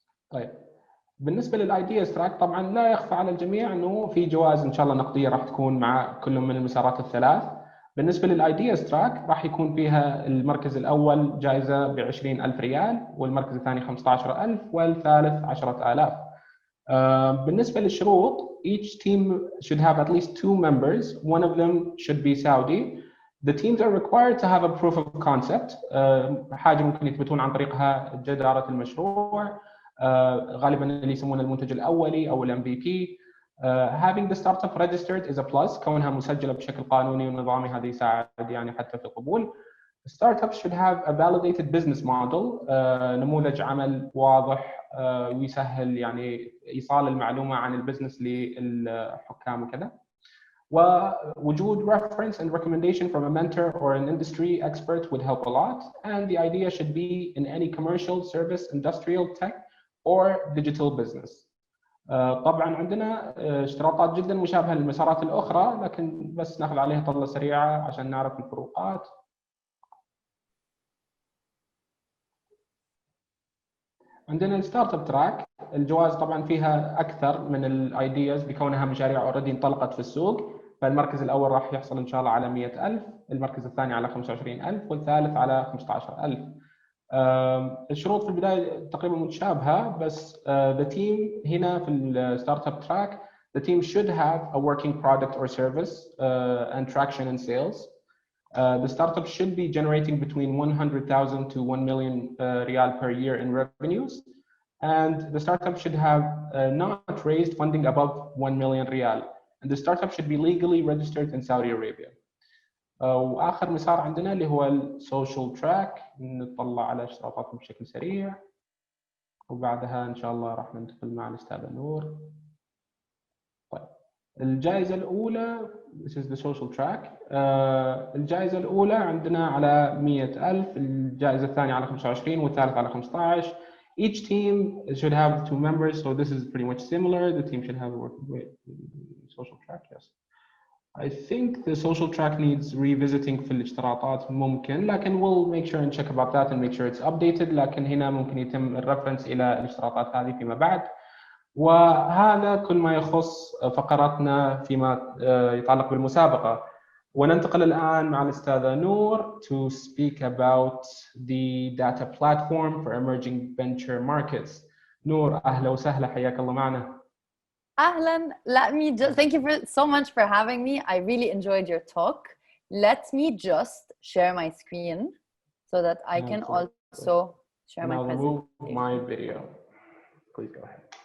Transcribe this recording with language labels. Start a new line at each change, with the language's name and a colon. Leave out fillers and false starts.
Arabic: طيب بالنسبة للايدياز تراك طبعا لا يخفى على الجميع انه في جوائز ان شاء الله نقدية راح تكون مع كل من المسارات الثلاث. بالنسبة للايدياز تراك راح يكون فيها المركز الأول جائزة ب20,000 ريال، والمركز الثاني 15,000 والثالث 10,000. بالنسبة للشروط
English: each team should have at least 2 members, one of them should be Saudi. The teams are required to have a proof of concept،
Arabic: حاجة ممكن يثبتون عن طريقها جدارة المشروع، غالبا اللي يسمونه المنتج الأولي أو MVP.
English: Having the startup registered is a plus،
Arabic: كونها مسجلة بشكل قانوني ونظامي هذا يساعد يعني حتى في القبول.
English: Startups should have a validated business model،
Arabic: نموذج عمل واضح ويسهل يعني إيصال المعلومة عن البزنس للحكام وكذا. ووجود
English: reference and recommendation from a mentor or an industry expert would help a lot. And the idea should be in any commercial, service, industrial, tech or digital business.
Arabic: طبعا عندنا اشتراطات جدا مشابهة للمسارات الأخرى، لكن بس ناخذ عليها طلة سريعة عشان نعرف الفروقات. عندنا الستارت اب تراك، الجوائز طبعا فيها اكثر من الايدياز بكونها مشاريع اوريدي انطلقت في السوق. فالمركز الاول راح يحصل ان شاء الله على 100,000، المركز الثاني على 25,000 والثالث على 15,000. الشروط في البدايه تقريبا متشابهه، بس
English: the team
Arabic: هنا في الستارت اب تراك
English: the team should have a working product or service and traction and sales. The startup should be generating between 100,000 to 1 million riyal per year in revenues, and the startup should have not raised funding above 1 million riyal, and the startup should be legally registered in Saudi Arabia.
Arabic: وآخر مسار عندنا اللي هو السوشيال تراك، نطلع على اشتراطاتهم بشكل سريع وبعدها إن شاء الله راح ندخل مع الأستاذة نور. طيب الجائزة الأولى
English: this is the social track.
Arabic: الجائزة الأولى عندنا على 100,000، الجائزة الثانية على 25 والثالث على 15.
English: Each team should have 2 members, so this is pretty much similar. The team should have a working social track. Yes, I think the social track needs revisiting
Arabic: في الاشتراطات ممكن، لكن
English: we'll make sure and check about that and make sure it's updated.
Arabic: لكن هنا ممكن يتم الرفرنس إلى الاشتراطات هذه فيما بعد. وهذا كل ما يخص فقراتنا فيما يتعلق بالمسابقة. وننتقل الآن مع الأستاذة نور
English: to speak about the data platform for emerging venture markets.
Arabic: نور أهلا وسهلا، حياك الله معنا.
English: Ahlan, let me just thank you so much for having me. I really enjoyed your talk. Let me just share my screen so that I can also share my presentation. I'll remove my video. Please go ahead.